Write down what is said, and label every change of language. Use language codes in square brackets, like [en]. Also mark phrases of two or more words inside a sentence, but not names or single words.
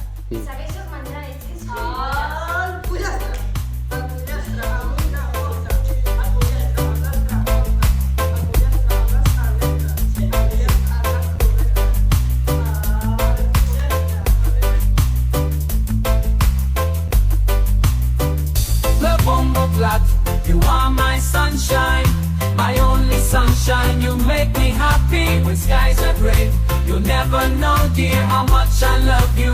[ca] Segueixes menjant, és que és El pollastre. El pollastre amb una boca. El pollastre amb les carotes. El pollastre amb les aletes. El pollastre amb les cubetes. [en] The bombo clat, you are my sunshine, my only sunshine. You make me happy when skies are gray. You'll never know, dear, how much I love you.